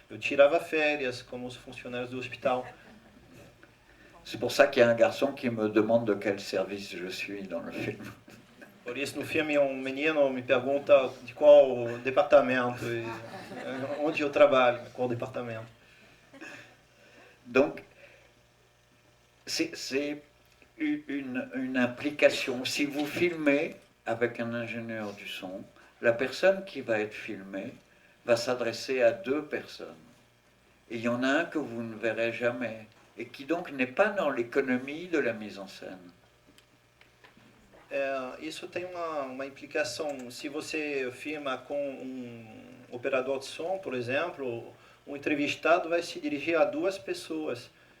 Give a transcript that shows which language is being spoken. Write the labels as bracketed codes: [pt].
[pt] Eu tirava férias, como os funcionários do hospital. [fr] C'est pour ça qu'il y a un garçon qui me demande de quel service je suis dans le film. [pt] Por isso, no filme, menino me pergunta de qual departamento, onde eu trabalho, qual departamento. [fr] Donc, c'est une implication. Si vous filmez avec un ingénieur du son, la personne qui va être filmée va s'adresser à 2 personnes. Et il y en a un que vous ne verrez jamais, et qui donc n'est pas dans l'économie de la mise en scène. [pt] Isso tem uma implicação. Se você filma com operador de som, por exemplo, um entrevistado vai se dirigir a 2 pessoas.